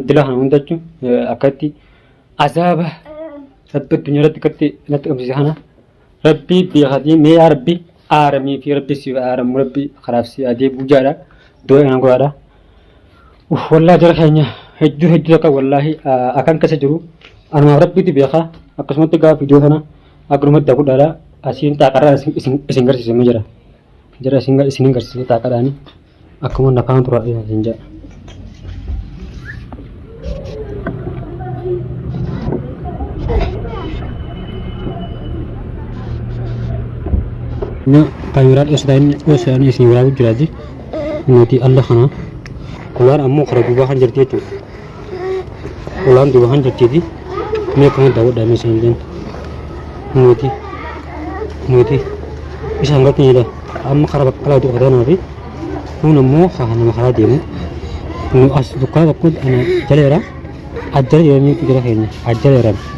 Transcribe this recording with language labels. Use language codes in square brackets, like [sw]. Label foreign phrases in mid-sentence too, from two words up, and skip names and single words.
[om] dila kana hunda jechuun akkatti azaaba rabbi addunyaa irratti akkatti natti qabsiise kana rabbii beekatii mee yaa rabbi aaramii fi rabbi si aaramu rabbi karaaf si adee buujaadha doo ina godhaadha wallaahi jara keenya hedduu takka wallaahi akan keessa jiru anumaaf rabbiitti beeka akkasumatti gaa viidiyoo kana akkanumatti godhaadha asiin xaaqarraa isin garsiisee jira jara isin garsiisee xaaqadhaani akkuma nakaan tura isin jedha. Ini kameran ini isin waraabuu jiraati nuti alla kana ulaan ammoo kara duubaa kan jirti jechuudha ulaan duubaa kan jirtiiti mee kana daawwadhaa mee isin illeen nuti isaan gartaniidha amma kara baqqalaa duuba tanaa fi kun ammoo nama karaa deemu nu as dukkaa tokko ana jaleera ajjala jedhamee jira keenya ajjaleeran